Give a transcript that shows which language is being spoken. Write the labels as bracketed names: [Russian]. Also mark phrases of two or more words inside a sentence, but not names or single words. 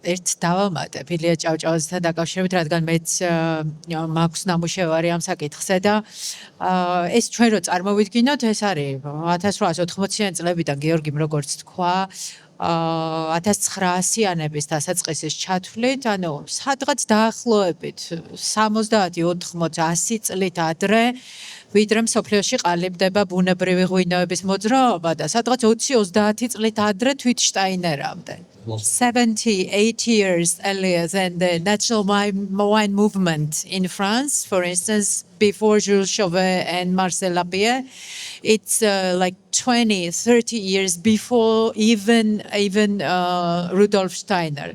[Georgian] ერთ დავამატებ ილია ჭავჭავაძესთან დაკავშირებით, რადგან მეც მაქვს ნამუშევარი ამ საკითხზე და ეს ჩვენ რო წარმოვიდგინოთ, ეს არის 1880-იან წლებიდან გეორგიმ როგორც თქვა, 1900-იანების დასაწყისის ჩათვლით, ანუ სადღაც დაახლოებით 70-80-100 წლით ადრე, ვიდრე მსოფლიოში ყალიბდება ბუნებრივი ღვინოების მოძრაობა და სადღაც 20-30 წლით ადრე თვით შტაინერამდე. [English] 70-80 years earlier than the natural wine movement in France, for instance, before Jules Chauvet and Marcel Lapierre, it's like 20-30 years before even Rudolf Steiner.